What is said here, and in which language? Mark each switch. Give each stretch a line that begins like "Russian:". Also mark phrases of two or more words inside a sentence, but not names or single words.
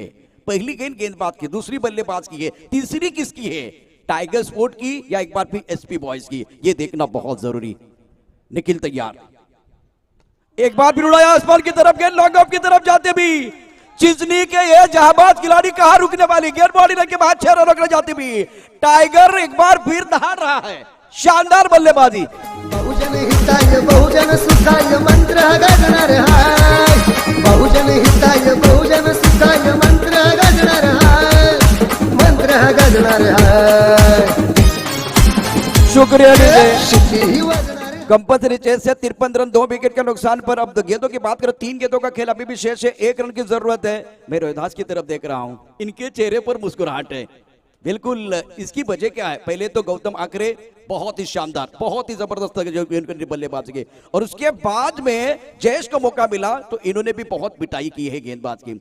Hindi: पहली गेंद गेंदबाज की, दूसरी बल्लेबाज की है, तीसरी किसकी है, टाइगर स्पोर्ट की या एक बार फिर एसपी बॉयज की, ये देखना बहुत जरूरी। निखिल तैयार, एक बार फिर उड़ाया आसमान की तरफ, गेंद लॉन्ग ऑफ की तरफ जाते भी। चिंचनी के ये जहाबाज खिलाड़ी कहां रुकने वाली, गेंद बॉडी रन के बाद 6 रन जाती भी। टाइगर एक बार फिर दहाड़ रहा है, शानदार बल्लेबाजी।
Pali: बहुजन हिताय बहुजन सुखाय
Marathi: मंत्र गाजणार हाय,
Pali: बहुजन हिताय बहुजन सुखाय
Marathi: मंत्र गाजणार हाय, मंत्र गाजणार हाय।
Hindi: शुक्रिया डीजे।
Marathi: शिट्टी वाजणार
Hindi: कंपल्सरी चेस से 53 रन 2 विकेट के नुकसान पर। अब गेंदों की बात करें, 3 गेंदों का खेल अभी भी शेष है, 1 रन की जरूरत है। मैं रोहिदास की तरफ देख रहा हूं, इनके चेहरे पर मुस्कुराहट है। बिल्कुल, इसकी वजह क्या है, पहले तो गौतम आकरे बहुत ही शानदार, बहुत ही जबरदस्त बल्लेबाजी के, और उसके बाद में जयेश को मौका मिला तो इन्होंने भी बहुत पिटाई की है गेंदबाज की।